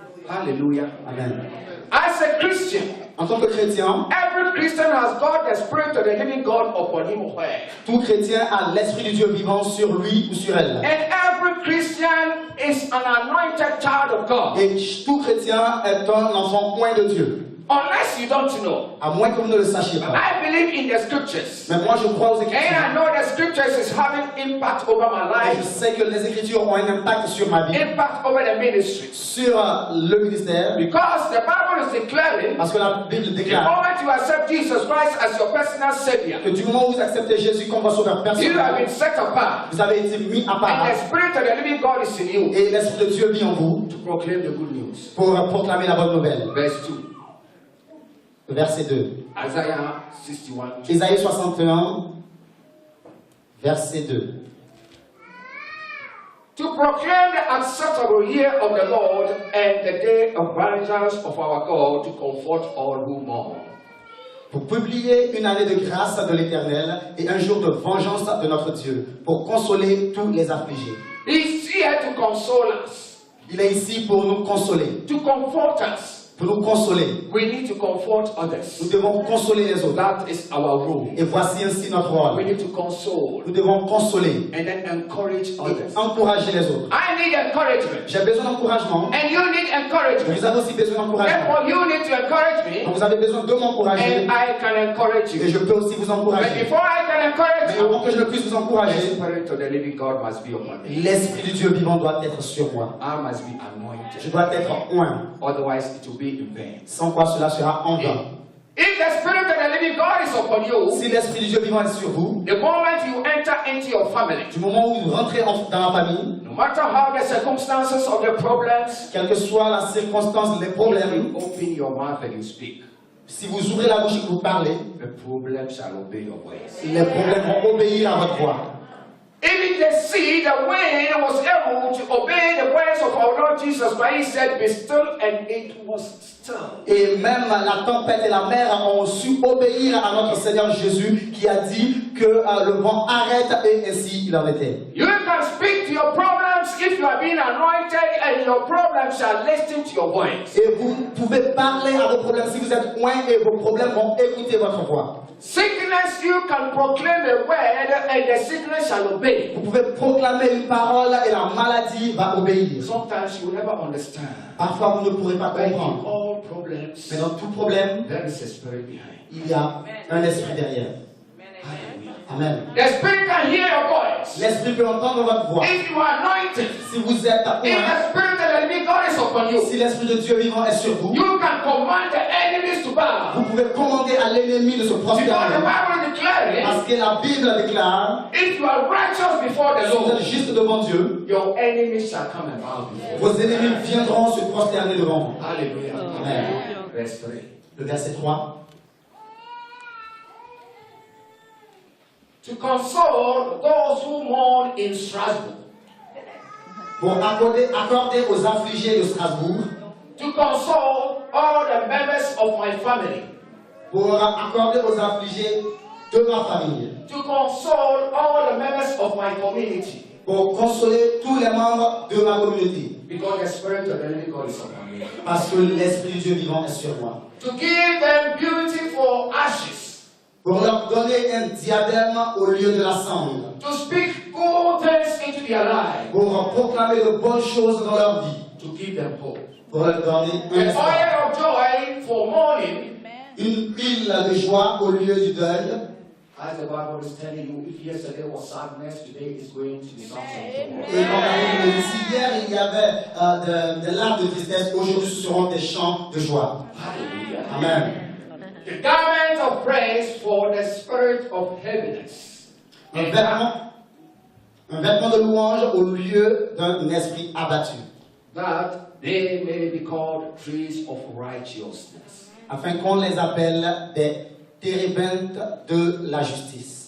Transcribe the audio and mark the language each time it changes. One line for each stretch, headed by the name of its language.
English: Hallelujah. Amen. As a Christian,
French: En tant que chrétien,
English: every Christian has got the Spirit of the living God upon him or her.
French: tout chrétien a l'Esprit du Dieu vivant sur lui ou sur elle.
English: And every Christian is an anointed child of God.
French: Et tout chrétien est un enfant point de Dieu.
English: Unless you don't know.
French: À moins que vous ne le sachiez pas.
English: I believe in the scriptures.
French: Mais moi je crois aux
English: And I
French: Écritures.
English: know the scriptures is having impact over my
French: Et je
English: life,
French: sais que les Écritures ont un impact sur ma vie,
English: impact over the ministry.
French: sur le ministère.
English: Because the Bible is declaring
French: Parce que la Bible
English: the
French: déclare
English: moment you accept Jesus Christ as your personal Savior,
French: que du moment où vous acceptez Jésus comme votre sauveur
English: you have
French: personnel,
English: been set apart.
French: vous avez été mis à
English: And
French: part.
English: the Spirit of the living God is in you
French: Et l'Esprit de Dieu vit en vous
English: to proclaim the good news.
French: pour proclamer la bonne nouvelle.
English: Verse 2,
French: Verset 2.
English: Isaiah 61.
French: Ésaïe 61, verset 2.
English: To proclaim the acceptable year of the Lord and the day of vengeance of our God, to comfort all who mourn.
French: Pour publier une année de grâce de l'Éternel et un jour de vengeance de notre Dieu, pour consoler tous les affligés.
English: He's here to console us,
French: Il est ici pour nous consoler,
English: to comfort us.
French: pour nous consoler.
English: We need to comfort
French: Nous
English: others.
French: devons consoler les autres.
English: That is our role.
French: Et voici ainsi notre
English: We
French: rôle.
English: need to console
French: Nous devons consoler
English: and then encourage
French: et
English: others.
French: encourager les autres.
English: I need encouragement,
French: J'ai besoin d'encouragement.
English: and you need encouragement.
French: Vous avez aussi besoin d'encouragement.
English: Therefore, you need to encourage me,
French: Donc vous avez besoin de m'encourager
English: and I can encourage
French: et
English: you.
French: je peux aussi vous
English: But
French: encourager.
English: before I can encourage
French: Mais
English: you,
French: avant que je ne puisse vous
English: the
French: encourager,
English: Spirit of the living God must be upon me.
French: l'Esprit du Dieu vivant doit être sur moi.
English: I must be
French: Je dois être oint.
English: Otherwise, it will be in vain.
French: Sans quoi cela sera en vain.
English: If the Spirit of the living God is upon you,
French: Si l'Esprit du Dieu vivant est sur vous,
English: the moment you enter into your family,
French: du moment où vous rentrez dans la famille,
English: no matter how the circumstances of the problems,
French: quelle que soit la circonstance, les problèmes,
English: you open your mouth and you speak.
French: Si vous ouvrez la bouche et que vous parlez,
English: the problem shall obey your voice.
French: les problèmes vont obéir à votre voix.
English: Even the sea, the wind was able to obey the voice of our Lord Jesus Christ. He said, "Be still," and it was still.
French: Et même la tempête et la mer ont su obéir à notre Seigneur Jésus qui a dit que le vent arrête et ainsi il en était.
English: You can speak to your problems if you are being anointed, and your problems shall listen to your voice.
French: Et vous pouvez parler à vos problèmes si vous êtes loin et vos problèmes vont écouter votre voix.
English: Sickness, you can proclaim a word, and the sickness shall obey.
French: Vous pouvez proclamer une parole et la maladie va obéir.
English: Sometimes you will never understand.
French: Parfois vous ne pourrez pas
English: But in
French: comprendre.
English: all problems,
French: Mais dans tout problème,
English: there is a spirit behind.
French: il y a un esprit derrière.
English: Amen. The spirit can hear your voice.
French: L'esprit peut entendre votre voix.
English: If you are anointed,
French: Si vous êtes à
English: if
French: point,
English: the spirit of the living God is upon you,
French: si l'esprit de Dieu vivant est sur vous,
English: you can command the enemies to bow.
French: vous pouvez commander à l'ennemi de se
English: Because the
French: prosterner.
English: Bible declares,
French: Parce que la Bible déclare,
English: if you are righteous before the
French: si vous
English: Lord,
French: êtes juste devant Dieu,
English: your enemies shall come and bow before you.
French: vos ennemis viendront se prosterner devant vous.
English: Hallelujah. Amen. Verse 3.
French: Le verset 3.
English: To console those who mourn in Strasbourg.
French: Pour accorder aux affligés de Strasbourg,
English: To console all the members of my family.
French: pour accorder aux affligés de ma famille,
English: To console all the members of my community.
French: pour consoler tous les membres de ma communauté,
English: Because the Spirit of the living God is upon me.
French: parce que l'Esprit de Dieu vivant est sur moi.
English: To give them beautiful ashes.
French: Pour leur donner un diadème au lieu de la cendre,
English: To speak good things into their life.
French: pour proclamer de bonnes choses dans leur vie,
English: To give them hope.
French: pour leur donner un
English: An
French: espoir.
English: oil of joy for mourning.
French: Une huile de joie au lieu du deuil.
English: As the Bible is telling you, if yesterday was sadness, today is going to be something.
French: Et comme la Bible dit, si hier il y avait des larmes de tristesse, aujourd'hui ce seront des chants de joie.
English: Hallelujah. Amen. The garment of praise for the spirit of heaviness.
French: Un vêtement de louange au lieu d'un esprit abattu,
English: That they may be called trees of righteousness.
French: afin qu'on les appelle des térébintes de la justice.